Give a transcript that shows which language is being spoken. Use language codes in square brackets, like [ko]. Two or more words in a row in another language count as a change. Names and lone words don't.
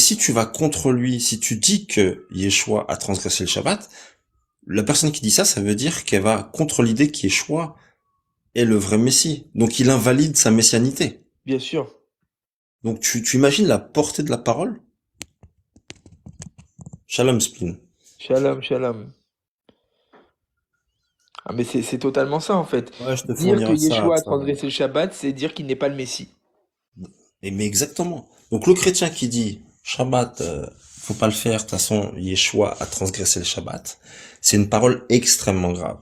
[fr] si tu vas contre lui, si tu dis que Yeshua a transgressé le Shabbat, la personne qui dit ça, ça veut dire qu'elle va contre l'idée qu'Yeshua est le vrai Messie. Donc il invalide sa messianité. Bien sûr. Donc tu imagines la portée de la parole? Shalom Spleen. [he] שלום, שלום. [fr] Ah, mais c'est totalement ça, en fait. Ouais, je te Dire que fournirai ça. Yeshua a transgressé le Shabbat, c'est dire qu'il n'est pas le Messie. Et mais exactement. Donc le chrétien qui dit Shabbat, faut pas le faire, de toute façon Yeshua a transgressé le Shabbat, c'est une parole extrêmement grave.